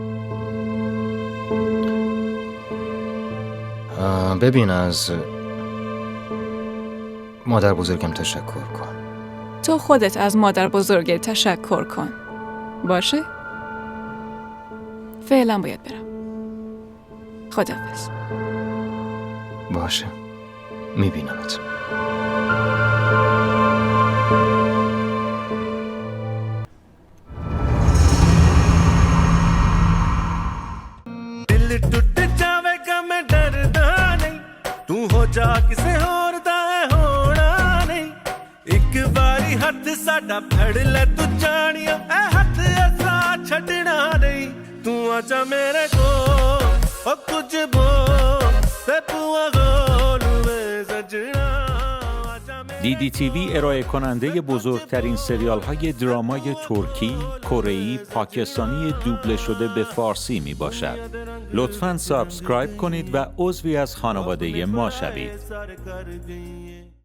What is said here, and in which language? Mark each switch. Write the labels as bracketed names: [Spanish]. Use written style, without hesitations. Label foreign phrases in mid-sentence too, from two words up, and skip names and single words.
[Persian] ببین، از مادر بزرگم تشکر کن. تو خودت از مادر بزرگت تشکر کن. باشه؟ فعلا باید برم. خداحافظ. باشه، میبینمت. [Punjabi] ਦਿਲ ਟੁੱਟ ਜਾਵੇਗਾ ਮੈਂ ਡਰਦਾ ਨਹੀਂ, ਤੂ ਹੋ ਜਾ ਕਿਸੇ ਹੋਰ ਦਾ ਹੈ ਹੋਣਾ ਨਹੀਂ। ਇਕ ਬਾਰੀ ਹੱਥ ਸਾਡਾ ਫੜ ਲੈ ਤੂ ਜਾਨੀਆ, ਏ ਹੱਥ ਐਸਾ ਛੱਡਣਾ ਨਹੀਂ। ਤੂ ਆਜਾ ਮੇਰੇ ਕੋ ਓ ਕੁਛ ਬੋਲ ਤੇ ਪੁਆ ਗੋਲ ਮੈਂ ਸਜਣਾ। [Persian] DDTV ارائه کننده بزرگترین سریال های درامای ترکی، کره‌ای، پاکستانی دوبله شده به فارسی می باشد. لطفاً سابسکرایب کنید و عضوی از خانواده ما شوید.